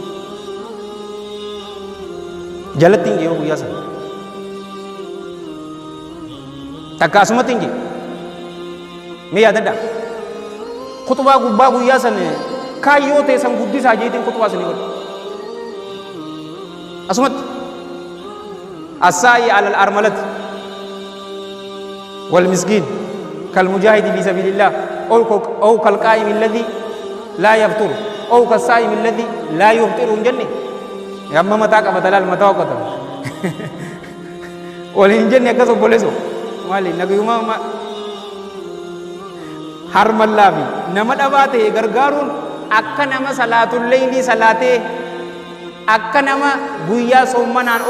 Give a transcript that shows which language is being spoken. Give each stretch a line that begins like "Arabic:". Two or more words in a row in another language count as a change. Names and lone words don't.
Oromo: jalatti hin yoo guyyaa sana takka asumatti hin jee mee yaadadhaa khutbaa gubbaa guyyaa san kaayyoo ta'e san guddisaa jeetiin khutbaa sanii godhe
Arabic: asumatti الساعي على الأرملة والمسكين كالمجاهد في سبيل الله أو كالقائم الذي لا يفتر أو كالصائم الذي لا يفطر
Oromo: jenne yamma mataa qabata laal mataa waqqata waliin jenne akkas obboleeso maali nagayuma harmallaafi nama dhabaa ta'e gargaaruun akka nama
Arabic: صلاة الليل
Oromo: salaatee akka nama guyyaa soommanaan